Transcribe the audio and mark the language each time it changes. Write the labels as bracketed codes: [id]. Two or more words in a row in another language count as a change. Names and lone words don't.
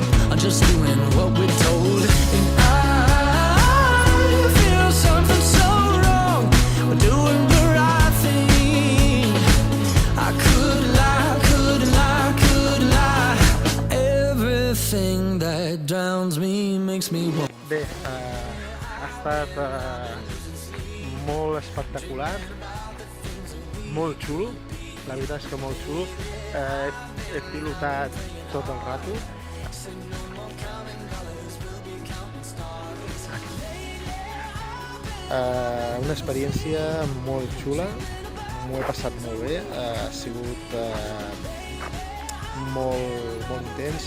[en] I'm just doing what we're told. And I feel something so wrong. We're doing the right thing. I could lie. Everything that drowns me makes me want. [ca] Bé, ha estat molt espectacular, molt xulo, la veritat és que molt xulo. He pilotat tot el rato. Una experiència molt xula, m'ho he passat molt bé, ha sigut molt intens.